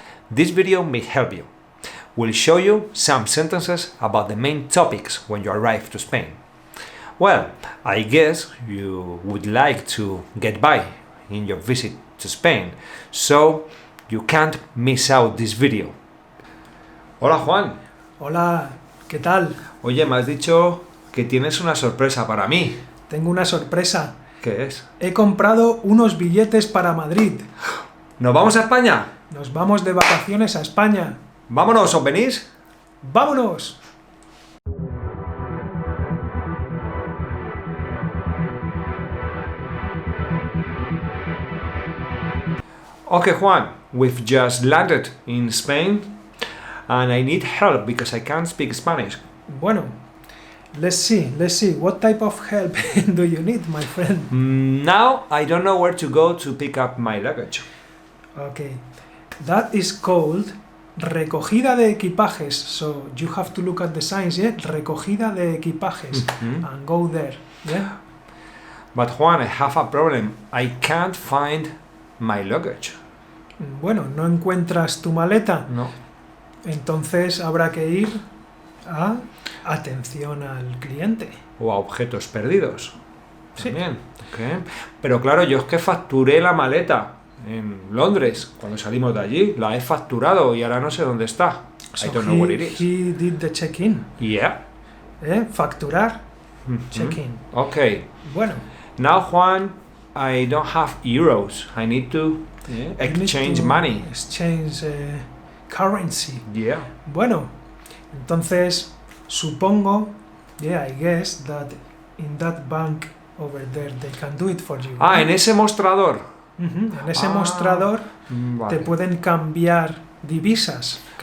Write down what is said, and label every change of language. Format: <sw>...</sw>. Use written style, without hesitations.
<en>This video may help you. We'll show you some sentences about the main topics when you arrive to Spain. Well, I guess you would like to get by in your visit to Spain, so you can't miss out this video.</en> <es>Hola Juan. Hola, ¿qué tal? Oye, me has dicho que tienes una sorpresa para mí. Tengo una sorpresa. ¿Qué es? He comprado unos billetes para Madrid. ¿Nos vamos a España? Nos vamos de vacaciones a España. ¡Vámonos! ¿Os venís? ¡Vámonos!</es> <en>Okay, Juan, we've just landed in Spain and I need help because I can't speak Spanish.</en> <es>Bueno,</es> <en>let's see. What type of help do you need, my friend? Now I don't know where to go to pick up my luggage. Okay, that is called recogida de equipajes. So you have to look at the signs, yeah? Recogida de equipajes and go there, yeah? But Juan, I have a problem. I can't find my luggage.</en> <es>Bueno, ¿no encuentras tu maleta? No. Entonces habrá que ir a atención al cliente. O a objetos perdidos. Sí. También. Okay. Pero claro, yo es que facturé la maleta en Londres cuando salimos de allí. La he facturado y ahora no sé dónde está.</es> <en>I don't know where it is. He did the check-in. Yeah.</en> <es>Facturar, check-in.</es> <en>Okay.</en> <es>Bueno.</es> <en>Now, Juan, I don't have euros. I need to exchange money. Exchange currency. Yeah.</en> <es>Bueno, entonces supongo,</es> <en>I guess that in that bank over there they can do it for you.</en> <es>Ah, en ese mostrador. En ese mostrador Vale. te pueden cambiar divisas.</es>